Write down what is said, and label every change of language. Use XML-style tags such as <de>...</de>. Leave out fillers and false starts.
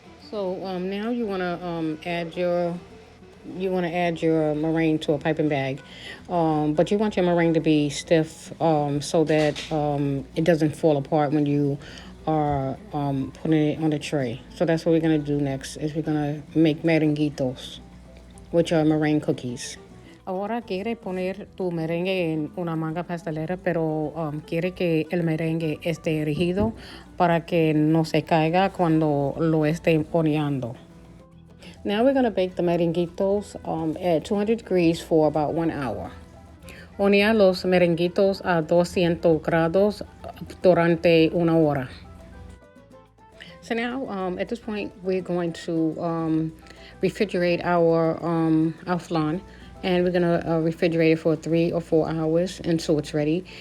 <en>So now you want to add your meringue to a piping bag, but you want your meringue to be stiff so that it doesn't fall apart when you are putting it on the tray. So that's what we're going to do next, is we're going to make merenguitos, which are meringue cookies.</en> <es>Ahora quiere poner tu merengue en una manga pastelera, pero quiere que el merengue esté rígido para que no se caiga cuando lo esté horneando.</es> <en>Now we're going to bake the merenguitos at 200 degrees for about 1 hour.</en> <es>Hornear los merenguitos a 200 grados durante 1 hora.</es> <en>So now at this point we're going to refrigerate our flan, and we're going to refrigerate it for 3 or 4 hours until it's ready.</en>